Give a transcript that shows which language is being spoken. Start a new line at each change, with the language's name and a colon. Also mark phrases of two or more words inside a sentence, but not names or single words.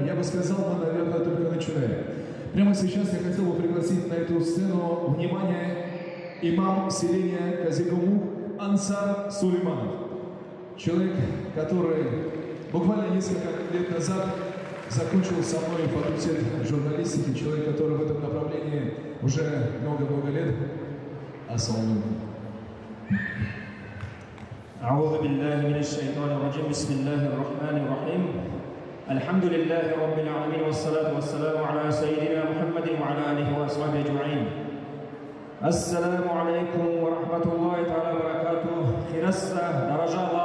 Russian: Я бы сказал, мы, наверное, только начинаем. Прямо сейчас я хотел бы пригласить на эту сцену внимание имам селения Казигумук Ансар Сулейманов. Человек, который буквально несколько лет назад закончил со мной факультет журналистики. Человек, который в этом направлении уже много-много лет.
Arabic: السلام عليكم. أعوذ بالله من الشيطان الرجيم بسم الله الرحمن الرحيم الحمد لله رب العالمين والصلاة والسلام على سيدنا محمد وعلى آله وأصحابه أجمعين السلام عليكم ورحمة الله تعالى وبركاته خرسة درجة الله